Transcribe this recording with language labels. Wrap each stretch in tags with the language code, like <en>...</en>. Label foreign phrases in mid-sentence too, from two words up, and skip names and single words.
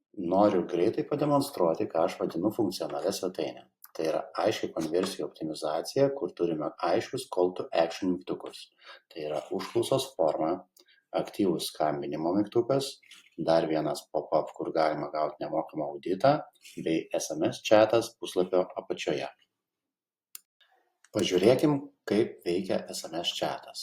<lt>Noriu greitai pademonstruoti, ką aš vadinu funkcionalia svetaine. Tai yra aiški konversijų optimizacija, kur turime aiškius</lt> <en>call to action</en> <lt>mygtukus. Tai yra užklausos forma, aktyvus skambinimo mygtukas, dar vienas pop-up, kur galima gauti nemokamą auditą, bei SMS chatas puslapio apačioje. Pažiūrėkim, kaip veikia SMS chatas.</lt>